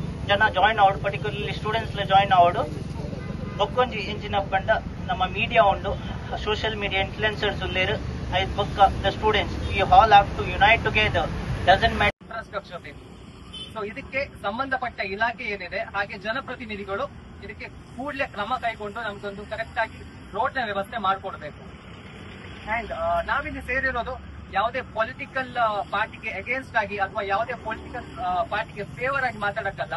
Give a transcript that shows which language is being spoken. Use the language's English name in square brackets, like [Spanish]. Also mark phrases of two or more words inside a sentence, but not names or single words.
[Tulu] ಜನ ಜಾಯಿನ್ ಆವಡು, ಪರ್ಟಿಕ್ಯುಲರ್ಲಿ ಸ್ಟೂಡೆಂಟ್ಸ್ ಜಾಯಿನ್ ಆವಡು. ಬೊಕ್ಕೊಂಜಿ ಇಂಚಿನ ಪಂಡ ನಮ್ಮ ಮೀಡಿಯಾ ಉಂಡು, [English] social media influencers [Tulu] ಉಲ್ಲೇರು. [English] ಐದು ಬೊಕ್ಕ the students we all have to unite together. doesn't matter [Kannada] ಇನ್ಫ್ರಾಸ್ಟ್ರಕ್ಚರ್ ಬೇಕು. ಸೊ ಇದಕ್ಕೆ ಸಂಬಂಧಪಟ್ಟ ಇಲಾಖೆ ಏನಿದೆ ಹಾಗೆ ಜನಪ್ರತಿನಿಧಿಗಳು ಇದಕ್ಕೆ ಕೂಡಲೇ ಕ್ರಮ ಕೈಗೊಂಡು ನಮ್ಗೊಂದು ಕರೆಕ್ಟ್ ಆಗಿ ರೋಡ್ ನ ವ್ಯವಸ್ಥೆ ಮಾಡಿಕೊಡ್ಬೇಕು. ಅಂಡ್ ನಾವಿಲ್ಲಿ ಸೇರಿರೋದು ಯಾವುದೇ [English] political party [Kannada] ಅಗೇನ್ಸ್ಟ್ ಆಗಿ ಅಥವಾ ಯಾವುದೇ [English] political party [Kannada] ಫೇವರ್ ಆಗಿ ಮಾತಾಡಕ್ಕಲ್ಲ.